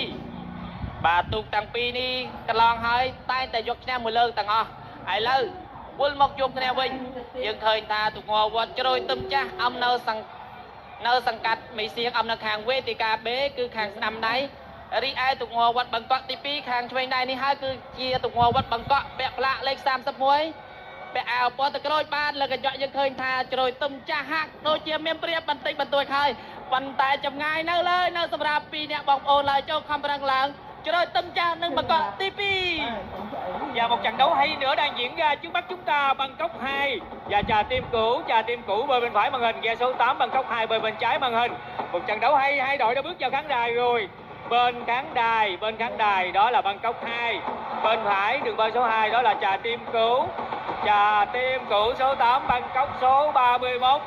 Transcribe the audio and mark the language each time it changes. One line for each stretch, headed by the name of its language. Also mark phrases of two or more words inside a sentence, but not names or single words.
Khmer: 2 បាទទូកទាំងពីរនេះកន្លងហើយតែងតែយកឈ្នះមួយលើកទាំងអស់ឥឡូវវិលមកជួបគ្នាវិញយើងឃើញថាទង្វើវត្តជ្រោយទឹមចាស់អំនៅសង្កាត់មីសៀងអំនៅខាងវេទិកា B គឺខាងស្ដាំដៃរីឯទង្វើវត្តបង្កក់ទី2ខាងឆ្វេងដៃនេះហើយគឺជាទង្វើវត្តបង្កក់ពាក់ផ្លាកលេខ 31 ពាក់អាវពណ៌ទឹកក្រូចបានលើកញ្ចក់យើងឃើញថាជ្រោយទឹមចាស់ហាក់ដូចជាមានព្រៀបបន្តិចបន្តួចហើយប៉ុន្តែចម្ងាយនៅលើនៅសម្រាប់ពីរអ្នកបងប្អូនឡើយចូលខំប្រឹងឡើងជ្រោយទឹមចាស់និងបង្កក់ទី2
Vietnamese: Và một trận đấu hay nữa đang diễn ra trước mắt chúng ta. Bangkok 2 và Trà Tim Cũ bơi bên phải màn hình, ghe số 8 Bangkok 2 bơi bên trái màn hình. Một trận đấu hay, hai đội đã bước vào khán đài rồi. Bên khán đài đó là Bangkok 2, bên phải đường bơi số 2 đó là Trà Tim Cũ số 8 Bangkok số 31.